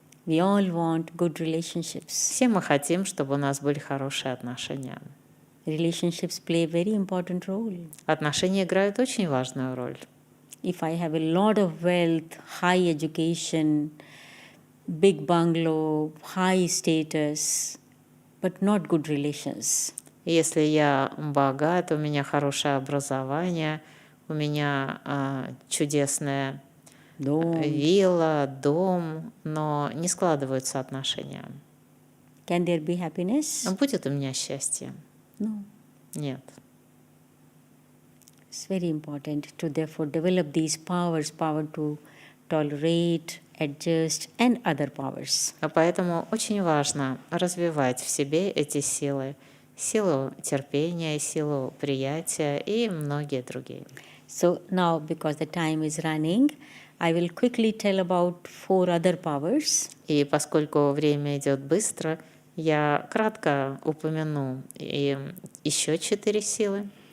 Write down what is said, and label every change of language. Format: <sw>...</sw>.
<en>We all want good relationships.</en> <ru>Все мы хотим, чтобы у нас были хорошие отношения.</ru> <en>Relationships play a very important role.</en> <ru>Отношения играют очень важную роль.</ru> <en>If I have a lot of wealth, high education, big bungalow, high status, but not good relations,</en> <ru>Если я богат, у меня хорошее образование, у меня чудесная вилла, дом, но не складываются отношения.</ru> <en>can there be happiness?</en> <ru>Будет у меня счастье?</ru> <en>No.</en> <ru>Нет.</ru> <en>It's very important to therefore develop these powers, power to tolerate, adjust, and other powers.</en> <ru>А поэтому очень важно развивать в себе эти силы. Силу терпения, силу приятия и многие другие.</ru> <en>So now, because the time is running, I will quickly tell about 4 other powers.</en> <ru>И поскольку время идет быстро, я кратко упомяну и еще 4 силы.</ru>